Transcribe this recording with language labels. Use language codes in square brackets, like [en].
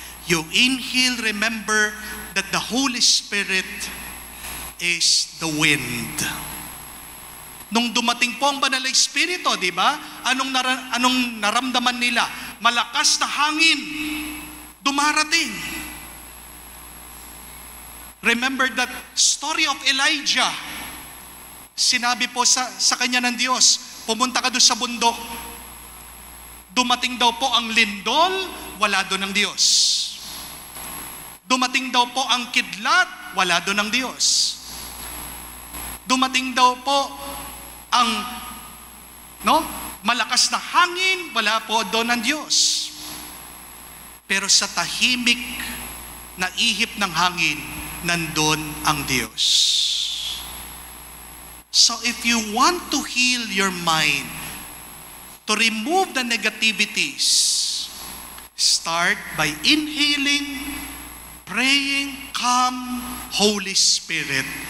[en] You inhale, remember that the Holy Spirit is the wind. [tl] Nung dumating po ang Banal na Espiritu, di ba? Anong naramdaman nila? Malakas na hangin. Dumarating. [en] Remember that story of Elijah. [tl] Sinabi po sa kanya ng Diyos, pumunta ka doon sa bundok. Dumating daw po ang lindol, wala doon ang Diyos. Dumating daw po ang kidlat, wala doon ang Diyos. Dumating daw po ang malakas na hangin, wala po doon ang Diyos. Pero sa tahimik na ihip ng hangin, nandun ang Diyos. [en] So if you want to heal your mind, to remove the negativities, start by inhaling, praying, come, Holy Spirit.